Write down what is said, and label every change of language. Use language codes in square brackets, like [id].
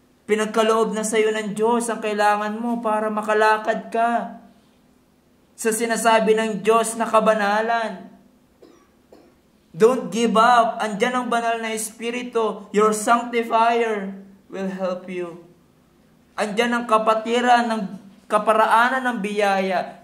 [tl] Pinagkaloob na sa iyo ng Diyos ang kailangan mo para makalakad ka sa sinasabi ng Diyos na kabanalan. [en] Don't give up. [tl] Andyan ang banal na Espiritu. [en] Your sanctifier will help you. [tl] Andyan ang kapatiran ng kaparaanan ng biyaya.